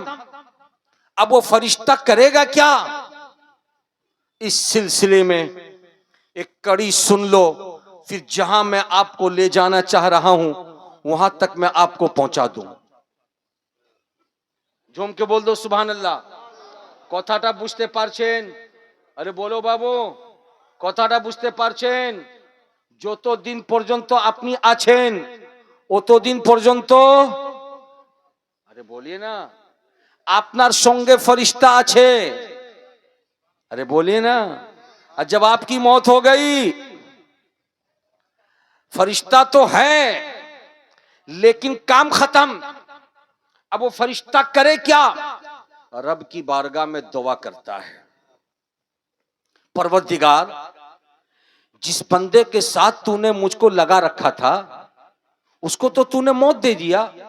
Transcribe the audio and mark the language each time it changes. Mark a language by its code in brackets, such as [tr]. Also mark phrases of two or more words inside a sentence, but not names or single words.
[ur] اب وہ فرشتہ کرے گا کیا؟ اس سلسلے میں ایک کڑی سن لو، پھر جہاں میں آپ کو لے جانا چاہ رہا ہوں وہاں تک میں آپ کو پہنچا دوں. جھوم کے بول دو سبحان اللہ. [bn] کتھاٹا বুঝতে পারছেন؟ আরে বলো বাবু, কথাটা বুঝতে পারছেন? যতদিন পর্যন্ত আপনি আছেন অতদিন পর্যন্ত, [ur] ارے بولیے نا, [bn] আপনার সঙ্গে ফেরেশতা আছে. [ur] ارے بولیے نا. اور جب آپ کی موت ہو گئی، فرشتہ تو ہے لیکن کام ختم. اب وہ فرشتہ کرے کیا? رب کی بارگاہ میں دعا کرتا ہے، پروردگار جس بندے کے ساتھ تونے مجھ کو لگا رکھا تھا اس کو تو تونے موت دے دیا.